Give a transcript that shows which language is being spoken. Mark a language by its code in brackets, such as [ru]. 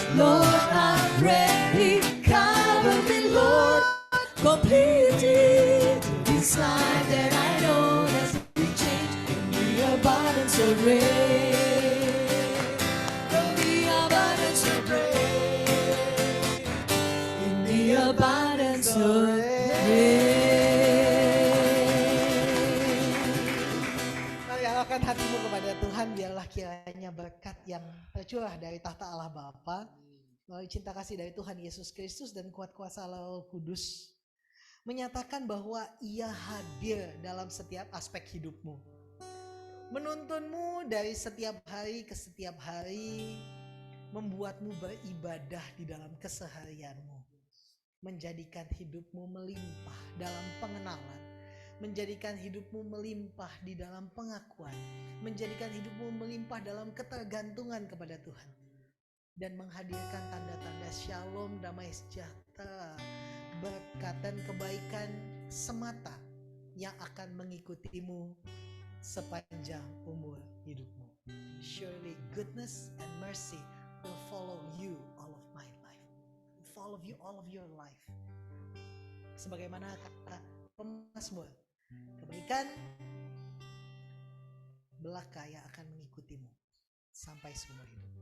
[en] Lord, I'm ready, cover me, Lord, completely to this life that I know has been changed in the abundance of rain. In the abundance of rain. In the abundance of rain. [id] Mari arahkan hatimu kepada Tuhan, biarlah kiranya berkat yang tercurah dari tahta Allah Bapa, melalui cinta kasih dari Tuhan Yesus Kristus dan kuat kuasa Allah Roh Kudus, menyatakan bahwa Ia hadir dalam setiap aspek hidupmu. Menuntunmu dari setiap hari ke setiap hari, membuatmu beribadah di dalam keseharianmu, menjadikan hidupmu melimpah dalam pengenalan, menjadikan hidupmu melimpah di dalam pengakuan, menjadikan hidupmu melimpah dalam ketergantungan kepada Tuhan, dan menghadirkan tanda-tanda shalom, damai sejahtera, berkat dan kebaikan semata yang akan mengikutimu sepanjang umur hidupmu. [en] Surely goodness and mercy will follow you all of my life. Follow you all of your life. [id] Sebagaimana kata pemazmur, kebaikan belaka yang akan mengikutimu sampai seumur hidup.